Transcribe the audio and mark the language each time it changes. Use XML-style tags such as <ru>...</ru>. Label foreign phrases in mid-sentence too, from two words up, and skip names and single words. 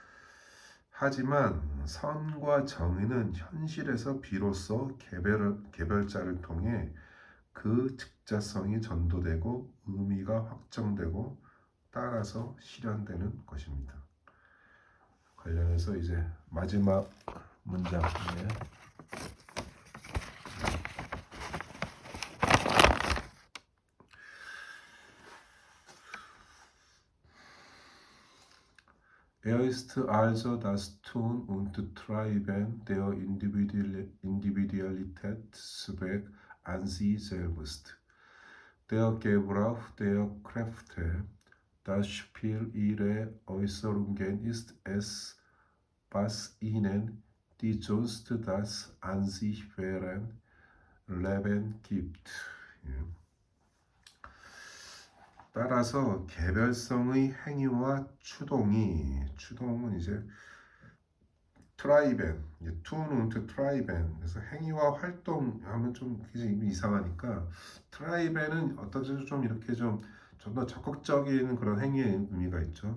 <ko>하지만 선과 정의는 현실에서 비로소 개별자를 통해 그 즉자성이 전도되고 의미가 확정되고 따라서 실현되는 것입니다. 관련해서 이제 마지막 문장에</ko> <de>Er ist also das Tun und Treiben der Individualitätszweck an sich selbst. Der Gebrauch der Kräfte, das Spiel ihrer Äußerungen ist es, was ihnen, die sonst das an sich wären, Leben gibt.</de> <ko>따라서 개별성의 행위와 추동은 이제 트라이벤,</ko> <de>Tun und Treiben.</de> <ko>그래서 행위와 활동하면 좀 이상하니까 트라이벤은 어떤 좀 이렇게 좀 더 적극적인 그런 행위의 의미가 있죠.</ko>